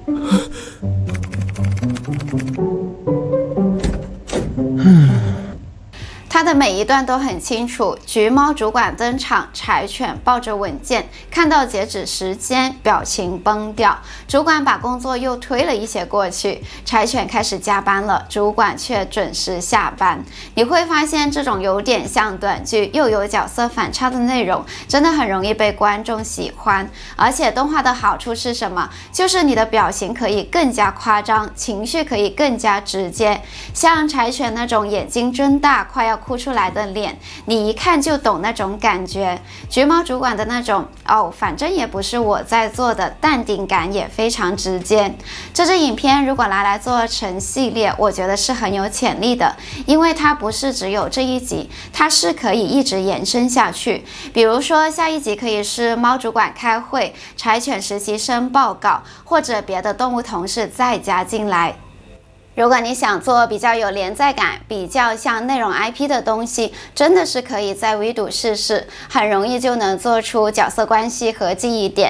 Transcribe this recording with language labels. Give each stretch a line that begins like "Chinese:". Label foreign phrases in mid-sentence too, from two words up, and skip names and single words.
Chinese: 他的每一段都很清楚，橘貓主管登场，柴犬抱着文件，看到截止時間，表情崩掉。主管把工作又推了一些過去，柴犬開始加班了，主管卻準時下班。你會發現，這種有點像短劇又有角色反差的內容，真的很容易被觀眾喜歡。而且動畫的好處是什麼？就是你的表情可以更加誇張，情緒可以更加直接。像柴犬那種眼睛睜大，快要哭出來的臉，你一看就懂那種感覺。橘貓主管的那種反正也不是我在做的，淡定感也非常直接。这支影片如果拿来做成系列，我覺得是很有潛力的，因為它不是只有這一集，它是可以一直延伸下去。比如說下一集可以是貓主管開會，柴犬實習生報告，或者別的動物同事再加進來。如果你想做比較有連載感、比較像內容 IP 的東西，真的是可以在微讀試試，很容易就能做出角色關係和記憶點。